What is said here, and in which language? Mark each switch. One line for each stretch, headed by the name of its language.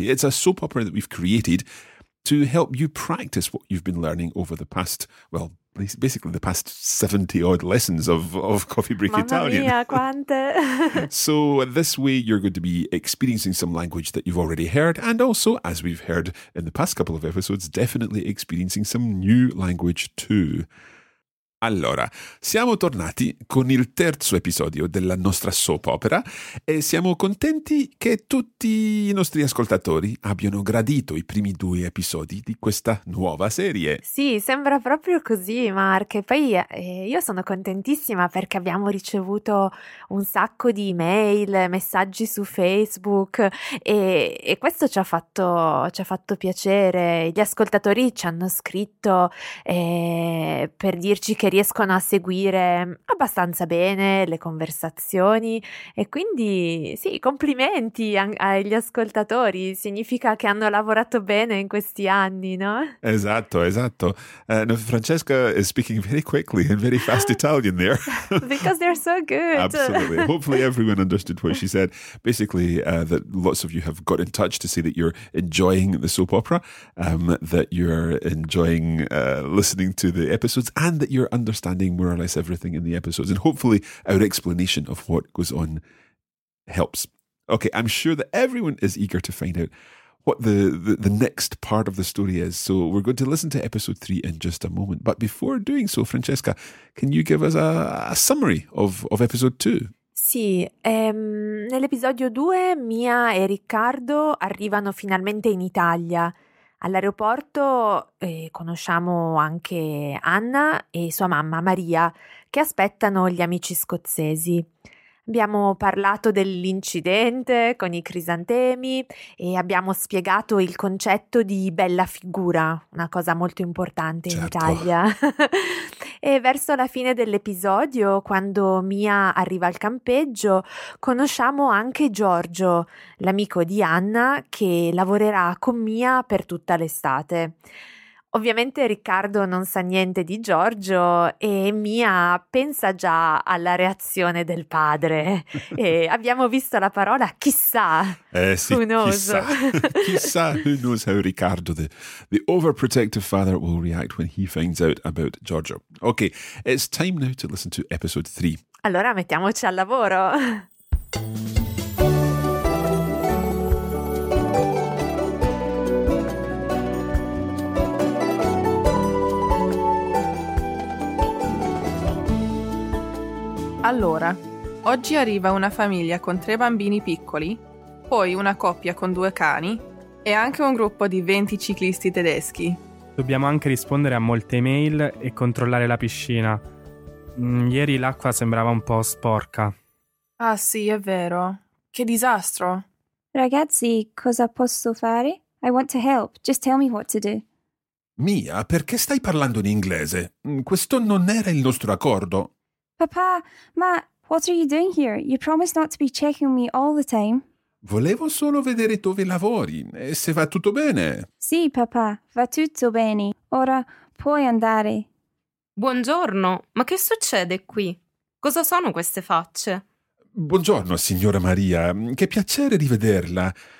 English: It's a soap opera that we've created to help you practice what you've been learning over the past, well, basically the past 70-odd lessons of Coffee Break
Italian: Mamma Mamma mia, quante!
English: So this way you're going to be experiencing some language that you've already heard, and also, as we've heard in the past couple of episodes, definitely experiencing some new language too.
Italian: Allora, siamo tornati con il terzo episodio della nostra soap opera e siamo contenti che tutti i nostri ascoltatori abbiano gradito i primi due episodi di questa nuova serie. Sì, sembra proprio così, Mark. E poi io sono contentissima perché abbiamo ricevuto un sacco di email, messaggi su Facebook e questo ci ha fatto piacere. Gli ascoltatori ci hanno scritto per dirci che riescono a seguire abbastanza bene le conversazioni e quindi sì, complimenti agli ascoltatori, significa che hanno lavorato bene in questi anni, no? Esatto, esatto.
English: Francesca is speaking very quickly and very fast Italian there. Because they're so good. Absolutely. Hopefully everyone understood what she said. Basically, that lots of you have got in touch to say that you're enjoying the soap opera, that you're enjoying listening to the episodes and that you're understanding more or less everything in the episodes, and hopefully our explanation of what goes on helps. Okay, I'm sure that everyone is eager to find out what the next part of the story is, so we're going to listen to episode 3 in just a moment. But before doing so, Francesca, can you give us a summary of episode 2?
Italian: Sì, nell'episodio 2 Mia e Riccardo arrivano finalmente in Italia. All'aeroporto conosciamo anche Anna e sua mamma Maria, che aspettano gli amici scozzesi. Abbiamo parlato dell'incidente con i crisantemi e abbiamo spiegato il concetto di bella figura, una cosa molto importante certo. In Italia. E verso la fine dell'episodio, quando Mia arriva al campeggio, conosciamo anche Giorgio, l'amico di Anna, che lavorerà con Mia per tutta l'estate. Ovviamente Riccardo non sa niente di Giorgio e Mia pensa già alla reazione del padre. E abbiamo visto la parola chissà, sì,
English: who knows.
Italian: Chissà,
English: who knows how Riccardo, the overprotective father, will react when he finds out about Giorgio. Ok, it's time now to listen to episode 3.
Italian: Allora mettiamoci al lavoro. Allora, oggi arriva una famiglia con tre bambini piccoli, poi una coppia con due cani e anche un gruppo di 20 ciclisti tedeschi. Dobbiamo anche rispondere a molte email e controllare la piscina. Ieri l'acqua sembrava un po' sporca. Ah sì, è vero. Che disastro! Ragazzi, cosa posso fare?
English: I want to help. Just tell me what to do.
Italian: Mia, perché stai parlando in inglese? Questo non era il nostro accordo. Papà, ma
English: what are you doing here? You promised not to be checking me all the time.
Italian: Volevo solo vedere dove lavori e se va tutto bene. Sì, papà, va tutto bene. Ora puoi andare. Buongiorno, ma che succede qui? Cosa sono queste facce? Buongiorno, signora Maria. Che piacere rivederla.